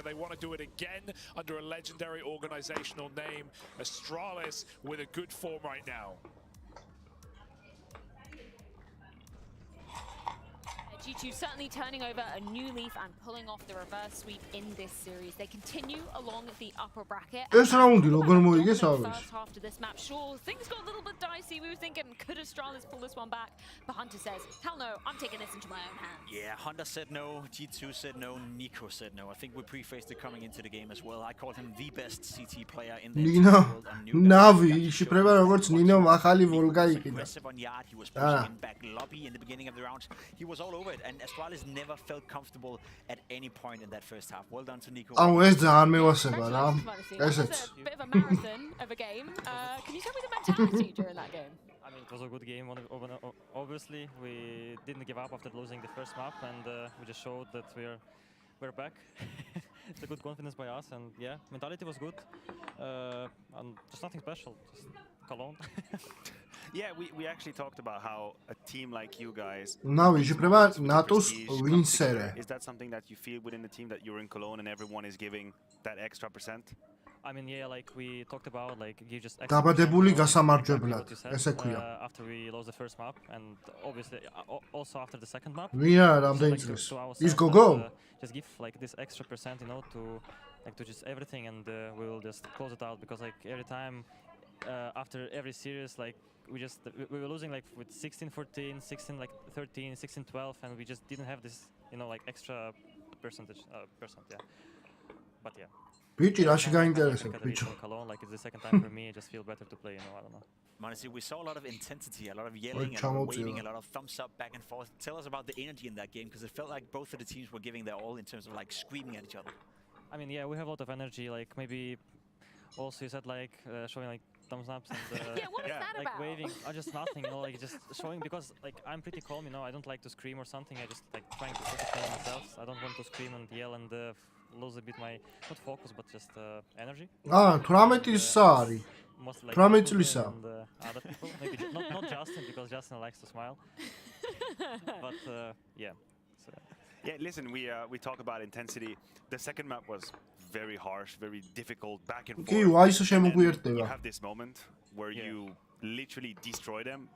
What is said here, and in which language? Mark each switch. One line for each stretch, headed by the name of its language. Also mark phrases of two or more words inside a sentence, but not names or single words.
English: They want to do it again under a legendary organizational name. Astralis with a good form right now. G2 certainly turning over a new leaf and pulling off the reverse sweep in this series. They continue along the upper bracket.
Georgian: ეს რაუნდი როგორ მოიგეს ავეს?
English: First half to this map, sure, things got a little bit dicey. We were thinking, could Astralis pull this one back? But Hunter says, hell no, I'm taking this into my own hands. Yeah, Hunter said no, G2 said no, Nico said no. I think we prefaced it coming into the game as well. I called him the best CT player in the world. NAVI,
Georgian: იშიფრება როგორც ნინო ახალი ვოლგა იყიდა.
English: Aggressive on yard, he was pushing in back lobby in the beginning of the round. He was all over it, and Astralis never felt comfortable at any point in that first half. Well done to Nico.
Georgian: აუ ეს ძალიან მევასება რა. ესეც.
English: It's a bit of a marathon of a game. Can you tell me the mentality during that game? I mean, it was a good game. Obviously, we didn't give up after losing the first map, and we just showed that we're back. It's a good confidence by us, and yeah, mentality was good, and just nothing special, just Cologne. Yeah, we actually talked about how a team like you guys.
Georgian: ნავი იშიფრება ნატოს ვინსერე.
English: Is that something that you feel within the team that you're in Cologne and everyone is giving that extra percent? I mean, yeah, like we talked about, like give just.
Georgian: დაბადებული გასამარჯვებლად, ესე ქვია.
English: After we lost the first map, and obviously also after the second map.
Georgian: ვინ არა რამდენი წლის? ის გოგო?
English: Just give like this extra percent, you know, to just everything, and we will just close it out, because like every time after every series, like we were losing like with 16-14, 16 like 13, 16-12, and we just didn't have this, you know, like extra percent, yeah. But yeah.
Georgian: ბიჭი რაში გაინტერესებს ბიჭო?
English: Like it's the second time for me. I just feel better to play, you know, I don't know. Honestly, we saw a lot of intensity, a lot of yelling, a lot of waving, a lot of thumbs up back and forth. Tell us about the energy in that game, because it felt like both of the teams were giving their all in terms of like screaming at each other. I mean, yeah, we have a lot of energy. Like maybe also you said like showing like thumbs ups and yeah, what was that like about? waving, or just nothing, you know, like just showing, because like I'm pretty calm, you know, I don't like to scream or something. I just like trying to focus on myself. I don't want to scream and yell and lose a bit my not focus but just energy.
Georgian: 18-ის არის. 18 წლისა.
English: Other people, maybe not Justin, because Justin likes to smile. But yeah. So. Yeah, listen, we talk about intensity. The second map was very harsh, very difficult, back and forth. You have this moment where you literally destroy them.